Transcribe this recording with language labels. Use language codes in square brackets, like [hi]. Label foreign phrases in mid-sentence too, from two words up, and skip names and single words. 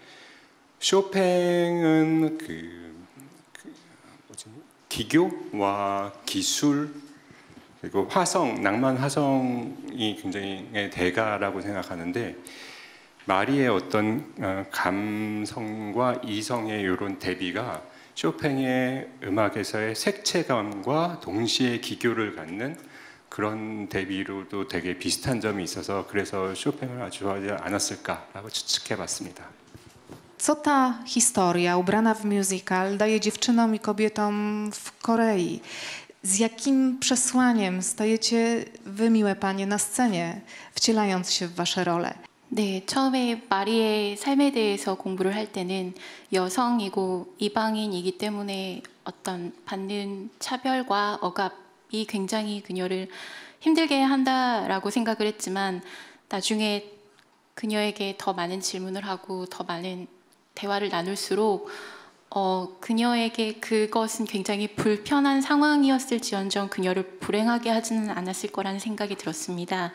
[ko] 쇼팽은 기교와 기술 그리고 화성, 낭만 화성이 굉장히 대가라고 생각하는데 마리의 어떤 감성과 이성의 이런 대비가 쇼팽의 음악에서의 색채감과 동시에 기교를 갖는 그런 대비로도 되게 비슷한 점이 있어서 그래서 쇼팽을 아주 좋아하지 않았을까라고 추측해봤습니다. [pl] Co ta historia ubrana w musical daje dziewczynom i kobietom w Korei? Z jakim przesłaniem stajecie wy, miłe panie, na scenie, wcielając się w wasze role? [ko] 네, 처음에 마리의 삶에 대해서 공부를 할 때는 여성이고 이방인이기 때문에 어떤 받는 차별과 억압이 굉장히 그녀를 힘들게 한다라고 생각을 했지만 나중에 그녀에게 더 많은 질문을 하고 더 많은 대화를 나눌수록 그녀에게 그것은 굉장히 불편한 상황이었을지언정 그녀를 불행하게 하지는 않았을 거라는 생각이 들었습니다.